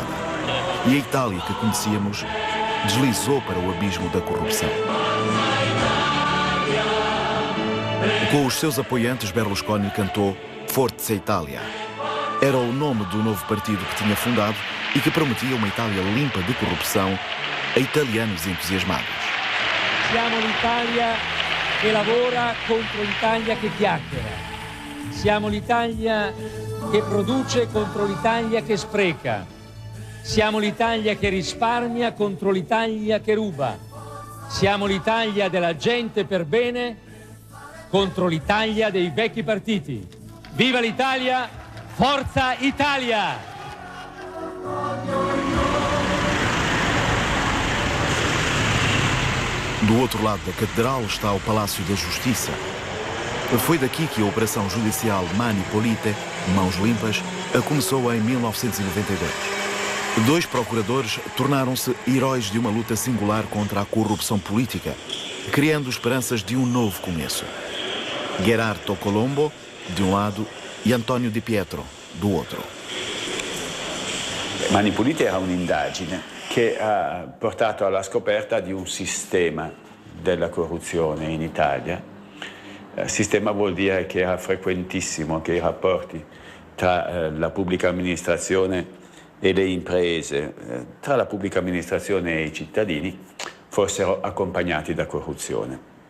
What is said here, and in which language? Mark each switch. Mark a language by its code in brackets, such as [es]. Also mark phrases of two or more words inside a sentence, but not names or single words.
[pt] E a Itália que conhecíamos deslizou para o abismo da corrupção. Com os seus apoiantes, Berlusconi cantou Forza Italia. Era o nome do novo partido que tinha fundado e que prometia uma Itália limpa de corrupção a italianos entusiasmados. [it] Siamo l'Italia che lavora contro l'Italia che chiacchiera. Siamo l'Italia che produce contro l'Italia che spreca. Siamo l'Italia che risparmia contro l'Italia che ruba. Siamo l'Italia della gente per bene contro l'Italia dei vecchi partiti. Viva l'Italia, Forza Italia! [pt] Do outro lado da Catedral está o Palácio da Justiça. Foi daqui que a operação judicial Mani Pulite, Mãos Limpas, começou em 1992. Dois procuradores tornaram-se heróis de uma luta singular contra a corrupção política, criando esperanças de um novo começo. Gerardo Colombo, de um lado, e Antonio Di Pietro, do outro. [it] Mani Pulite era un'indagine che ha portato alla scoperta di un sistema della corruzione in Italia. Sistema vuol dire che era frequentissimo, che i rapporti tra la pubblica amministrazione e le imprese, tra la pubblica amministrazione e i cittadini, fossero accompagnati da corruzione.